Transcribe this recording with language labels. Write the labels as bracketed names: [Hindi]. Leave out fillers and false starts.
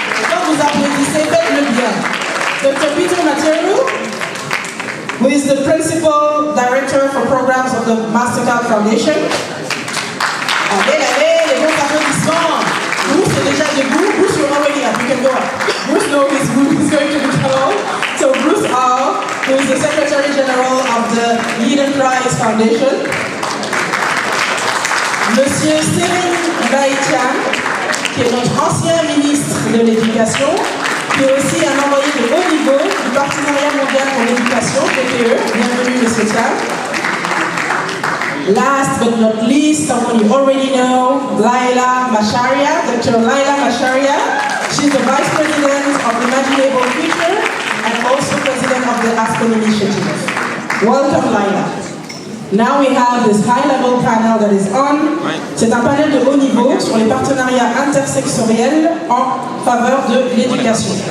[French] Quand vous applaudissez, faites-le bien. [English] Dr. Peter Materu, who is the principal director for programs of the Mastercard Foundation. [French] Allez, les bons applaudissements. Bruce est déjà debout. [English] Bruce, you're already up. You can go up. Bruce knows he's going to be tall. So Bruce R., who is the Secretary General of the Yidan Foundation. [French] Monsieur Serigne Thiam, qui est notre ancien ministre de l'Éducation, qui est aussi un envoyé de haut niveau du Partenariat mondial pour l'éducation, PPE. Bienvenue, Monsieur Thiam. [English] Last but not least, someone you already know, Laila Macharia, Dr. Laila Macharia. She's the Vice President of Imaginable Future and also President of the Aspen initiative. Welcome, Laila. Now we have this high-level panel that is on. [French] C'est un panel de haut niveau sur les partenariats intersectoriels en faveur de l'éducation.